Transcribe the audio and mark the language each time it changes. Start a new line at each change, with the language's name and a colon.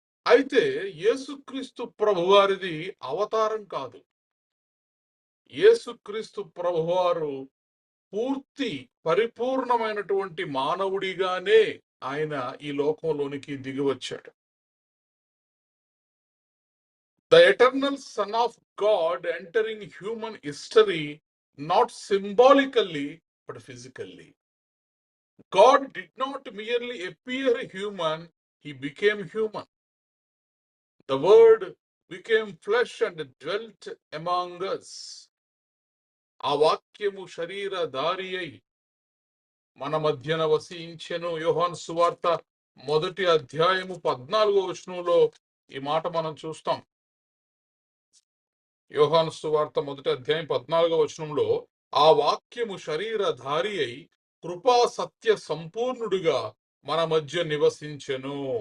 Telugu: అయితే యేసుక్రీస్తు ప్రభువారిది అవతారం కాదు. యేసుక్రీస్తు ప్రభువారు పూర్తి పరిపూర్ణమైనటువంటి మానవుడిగానే ఆయన ఈ లోకంలోనికి దిగి వచ్చాడు.
English: The eternal Son of God entering human history, not symbolically but physically. God did not merely appear human, he became human. The word became flesh and dwelt among us.
Telugu: ఆ వాక్యము శరీరధారి అయి మన మధ్యన వసించెను. యోహాను సువార్త 1వ అధ్యాయము 14వ వచనంలో ఈ మాట మనం చూస్తాం. యోహాను సువార్త 1వ అధ్యాయం 14వ వచనంలో ఆ వాక్యము శరీరధారి అయి కృపా సత్య సంపూర్ణుడిగా మన మధ్య నివసించెను.